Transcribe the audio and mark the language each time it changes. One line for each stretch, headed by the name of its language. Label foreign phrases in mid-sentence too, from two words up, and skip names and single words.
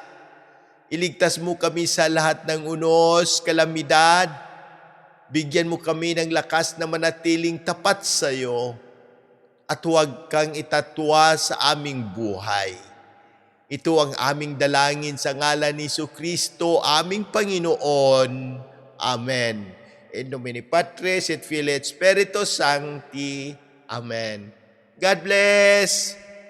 Filipino: Iligtas mo kami sa lahat ng unos, kalamidad. Bigyan mo kami ng lakas na manatiling tapat sa iyo at huwag kang itatwa sa aming buhay. Ito ang aming dalangin sa ngalan ni Jesucristo, aming Panginoon. Amen.
Latin: In nomine Patris et Filii et Spiritus Sancti.
English: Amen. God bless!